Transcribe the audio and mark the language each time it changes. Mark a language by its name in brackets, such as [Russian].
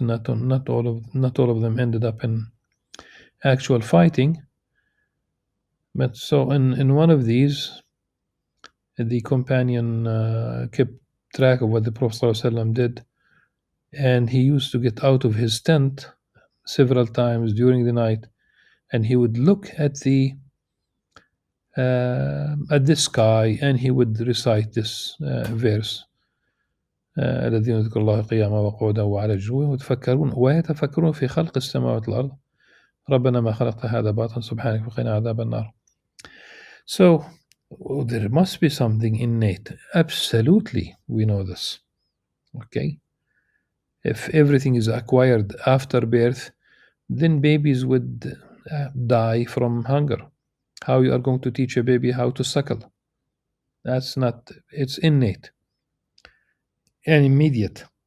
[English] Not all of them ended up in actual fighting, but so in one of these, the companion kept track of what the Prophet ﷺ did, and he used to get out of his tent several times during the night, and he would look at the at the sky, and he would recite this verse. [Arabic] الذين يذكرون الله قياما وقعودا وعلى جنوبهم ويتفكرون في خلق السماوات والأرض ربنا ما خلقت هذا باطلا سبحانك وقنا عذاب النار. [English] So there must be something innate. Absolutely, we know this. Okay? If everything is acquired after birth, then babies would die from hunger. How you are going to teach a baby how to suckle? That's not, it's innate and immediate.